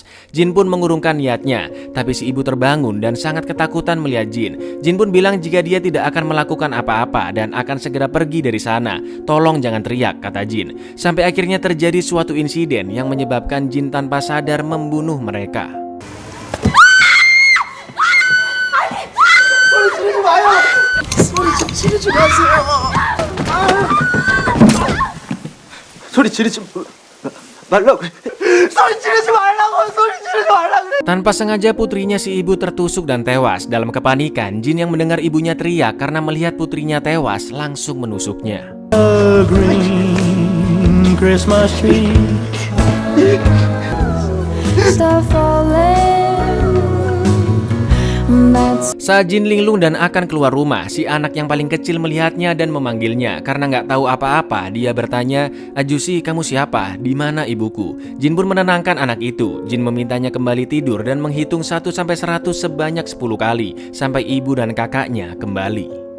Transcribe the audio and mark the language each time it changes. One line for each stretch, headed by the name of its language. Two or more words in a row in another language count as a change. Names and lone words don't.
Indonesian: Jin pun mengurungkan niatnya, tapi si ibu terbangun dan sangat ketakutan melihat Jin. Jin pun bilang jika dia tidak akan melakukan apa-apa dan akan segera pergi dari sana. Tolong jangan teriak, kata Jin. Sampai akhirnya terjadi suatu insiden yang menyebabkan Jin tanpa sadar membunuh mereka.
Korean: 소리 지르지 말라고. 소리 지르지 말라고. 소리 지르지 말라고.
Indonesian: Tanpa sengaja putrinya si ibu tertusuk dan tewas. Dalam kepanikan, Jin yang mendengar ibunya teriak karena melihat putrinya tewas langsung menusuknya.
English: A green Christmas tree. Start falling
Indonesian: Saat Jin linglung dan akan keluar rumah, si anak yang paling kecil melihatnya dan memanggilnya. Karena nggak tahu apa-apa, dia bertanya, "Ajusi, kamu siapa? Di mana ibuku?" Jin pun menenangkan anak itu. Jin memintanya kembali tidur dan menghitung 1-100 sebanyak 10 kali sampai ibu dan kakaknya kembali.